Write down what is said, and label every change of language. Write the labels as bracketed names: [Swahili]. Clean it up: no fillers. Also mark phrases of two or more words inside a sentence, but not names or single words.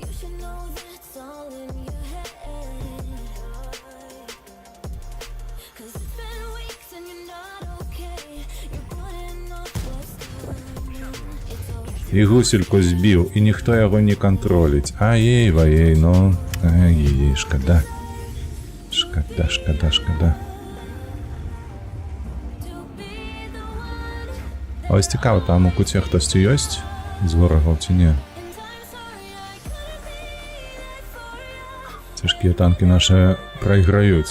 [Belarusian] І гусельку збіў, і ніхто яго не кантроліць. Ай-ей-вай-ей, ну... Ай-ей-ей, шкада. Шкада. Ось цікава, там у куце хтосьці ёсць з ворагаў ці не? Цяжкія танкі нашы прайграюць.